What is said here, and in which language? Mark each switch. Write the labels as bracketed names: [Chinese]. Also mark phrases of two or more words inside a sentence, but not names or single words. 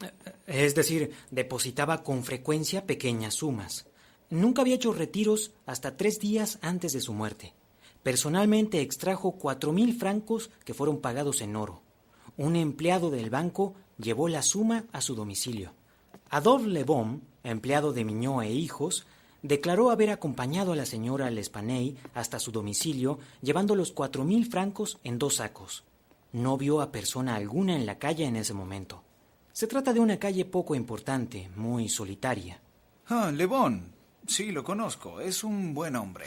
[Spanish] Es decir, depositaba con frecuencia pequeñas sumas. Nunca había hecho retiros hasta 3 días antes de su muerte. Personalmente extrajo 4,000 francos que fueron pagados en oro. Un empleado del banco llevó la suma a su domicilio. Adolphe Lebon, empleado de Mignot e Hijos, declaró haber acompañado a la señora L'Espanay hasta su domicilio, llevando los 4,000 francos en 2 sacos. No vio a persona alguna en la calle en ese momento. Se trata de una calle poco importante, muy solitaria. Le Bon. Sí, lo conozco. Es un buen hombre.